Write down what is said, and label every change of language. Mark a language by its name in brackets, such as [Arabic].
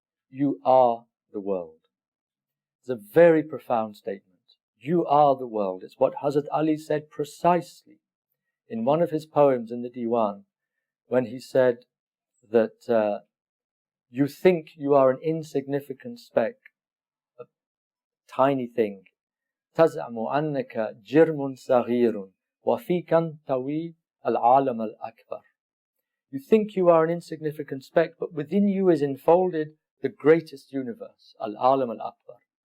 [English] You are the world. It's a very profound statement. You are the world. It's what Hazrat Ali said precisely in one of his poems in the Diwan, when he said that you think you are an insignificant speck, a tiny thing. [Arabic] تزعم أنك جرم صغير وفيك انطوي العالم الأكبر. [English] You think you are an insignificant speck, but within you is enfolded the greatest universe, Al-Alam Al-Akbar.